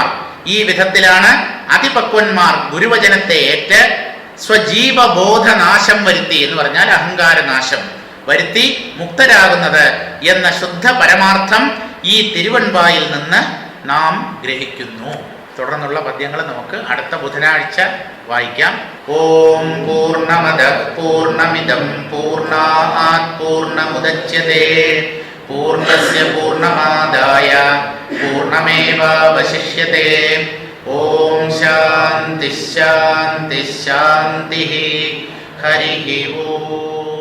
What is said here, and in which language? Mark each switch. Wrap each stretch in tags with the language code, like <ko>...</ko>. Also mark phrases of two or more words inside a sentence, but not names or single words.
<ml>ഈ വിധത്തിലാണ് അതിപക്വന്മാർ ഗുരുവചനത്തെ ഏറ്റ് സ്വജീവബോധനാശം വരുത്തി, എന്ന് പറഞ്ഞാൽ അഹങ്കാരനാശം വരുത്തി മുക്തരാകുന്നത് എന്ന ശുദ്ധ പരമാർത്ഥം ഈ തിരുവൻപായിൽ നിന്ന് നാം ഗ്രഹിക്കുന്നു. തുടർന്നുള്ള പദ്യങ്ങൾ നമുക്ക് അടുത്ത ബുധനാഴ്ച വായിക്കാം.</ml> <sa>ഓം പൂർണ്ണമദഃ പൂർണ്ണമിദം പൂർണ്ണാത് പൂർണ്ണമുദച്യതേ പൂർണ്ണസ്യ പൂർണ്ണമാദായ പൂർണ്ണമേവാവശിഷ്യതേ. ഓം ശാന്തി ശാന്തി ശാന്തി. ഹരി ഓം.</sa>